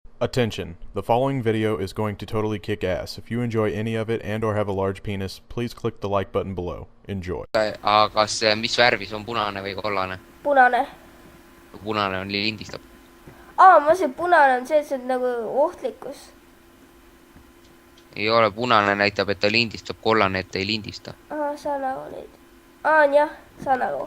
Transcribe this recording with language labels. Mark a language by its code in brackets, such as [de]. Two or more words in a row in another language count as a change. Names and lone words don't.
[en] Attention, the following video is going to totally kick ass. If you enjoy any of it and or have a large penis, please click the like button below. Enjoy. [et] Kas mis värvis on punane või kollane? Punane. Punane on lindistab. Ma mõtlesin, punane on see, et see on nagu ohtlikkus. Ei ole, punane näitab, et ta lindistab, kollane, et ta ei lindista. Saan nagu neid. Jah, saan nagu.